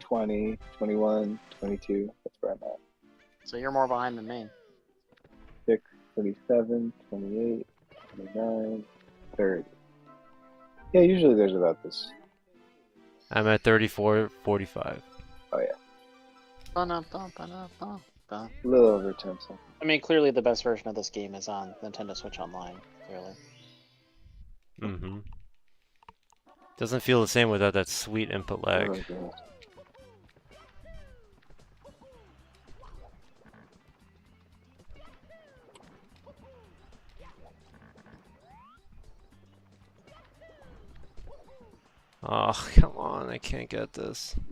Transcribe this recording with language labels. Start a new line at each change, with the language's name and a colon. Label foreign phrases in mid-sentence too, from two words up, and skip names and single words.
English: 20, 21, 22. That's where I'm at. So you're more behind than me. 6, 27, 28, 29, 30. Yeah, usually there's about this. I'm at 34:45. Oh, yeah. Ba-na-ba-ba-na-ba-ba. A little over 10 seconds. I mean, clearly the best version of this game is on Nintendo Switch Online. Clearly. Mm-hmm. Doesn't feel the same without that sweet input Oh, lag. God. Oh, come on, I can't get this.